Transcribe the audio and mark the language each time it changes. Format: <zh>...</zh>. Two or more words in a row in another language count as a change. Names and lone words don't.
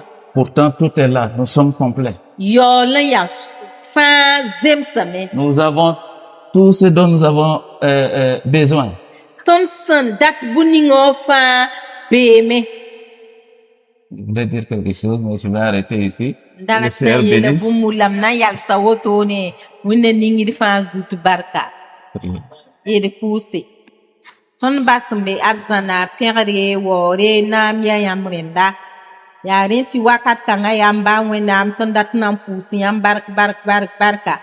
<fr>Pourtant, tout est là, nous sommes complets.</fr> <mos>Yaool n yaa fãa zemsame.</mos> <fr>Nous avons tout ce dont nous avons besoin.</fr> <mos>Tõnd sẽn dat bũ-ningã wã fãa beeme.</mos> <fr>Je voulais dire quelque chose, mais je vais arrêter ici.</fr> <mos>Dãna</mos> <fr>Le</fr> <mos>sẽn</mos> <fr>Seigneur</fr> <mos>yeela</mos> <fr>bénisse.</fr> <mos>bũmb la m na n yalsa wotone wẽnna ningd fãa zut barka. D pʋʋse. Tõnd bas n be arzãna pẽgre waoore naam ya yãmb rẽnda. Yaa rẽ tɩ wakat kãngã yãmb ba Wẽnnaam tõnd dat n na n pʋʋs yãmb barka.</mos>